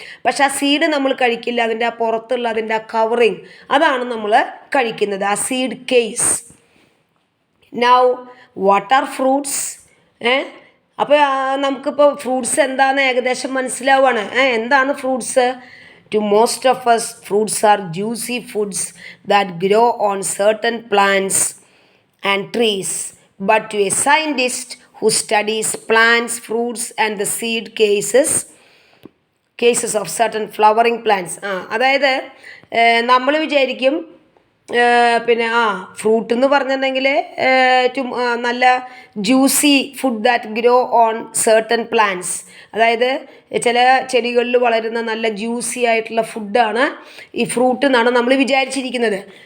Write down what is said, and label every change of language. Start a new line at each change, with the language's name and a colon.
Malayalam: പക്ഷെ ആ സീഡ് നമ്മൾ കഴിക്കില്ല. അതിൻ്റെ ആ പുറത്തുള്ള അതിൻ്റെ ആ കവറിങ് അതാണ് നമ്മൾ കഴിക്കുന്നത്, ആ seed case.
English: Now what are fruits?
Malayalam: അപ്പോൾ നമുക്കിപ്പോൾ ഫ്രൂട്ട്സ് എന്താണെന്ന് ഏകദേശം മനസ്സിലാവുകയാണ്. എന്താണ് fruits?
English: To most of us, fruits are juicy foods that grow on certain plants and trees. But to a scientist who studies plants, fruits and the seed cases of certain flowering plants.
Malayalam: അതായത് നമ്മൾ വിചാരിക്കും പിന്നെ fruit എന്ന് പറഞ്ഞിട്ടുണ്ടെങ്കിൽ നല്ല
English: Juicy food that grow on certain plants.
Malayalam: അതായത് ചില ചെടികളിൽ വളരുന്ന നല്ല ജ്യൂസി ആയിട്ടുള്ള ഫുഡാണ് ഈ ഫ്രൂട്ട് എന്നാണ് നമ്മൾ വിചാരിച്ചിരിക്കുന്നത്.